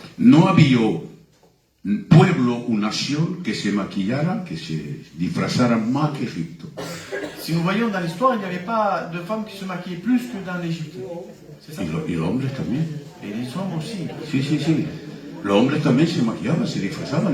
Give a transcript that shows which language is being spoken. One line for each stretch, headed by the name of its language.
Spanish: no había pueblo o nación que se maquillara, que se disfrazara más que Egipto.
French: Si nous voyons dans l'histoire, il n'y avait pas de femmes qui se maquillaient plus que dans l'Égypte. C'est ça?
Spanish: Y los hombres también.
French: Et les hommes aussi.
Spanish: Sí. Los hombres también se maquillaban, se disfrazaban.